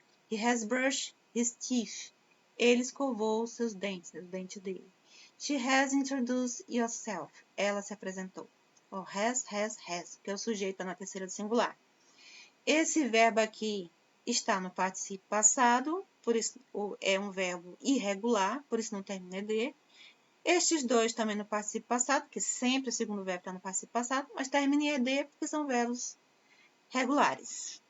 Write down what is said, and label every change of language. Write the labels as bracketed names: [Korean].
[English] He has brushed his teeth. [Portuguese] Ele escovou seus dentes, os dentes dele. [English] She has introduced yourself. [Portuguese] Ela se apresentou. Has, que é o sujeito na terceira do singular. Esse verbo aqui está no participo passado, por isso é um verbo irregular, por isso não termina em ED. Estes dois também no participo passado, porque sempre o segundo verbo está no participo passado, mas termina em ED porque são verbos regulares.